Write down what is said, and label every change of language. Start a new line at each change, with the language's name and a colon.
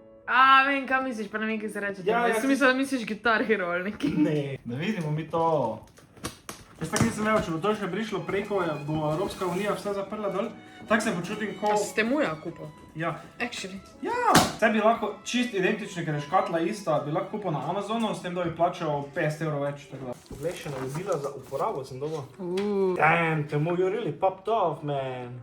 Slovenian: A, vem, kaj misliš, pa ne vem, kaj se reče. Ja, Jaz sem mislila, da misliš Guitar Hero ali nekaj. Ne, da vidimo mi to. Jaz tako nisem imel, če bo to še prišlo preko, bo Evropska unija vse zaprla dol. Tak se počutim, ko... A ste muja kupil? Ja.
English: Actually.
Slovenian: Ja, vse bi lahko čist identični, ker je škatla ista, bi lahko kupil na Amazonu, s tem, da bi plačal 50 € več. Poglej, še navodila za uporabo sem dobil.
English: Damn, Temu, you really popped off, man.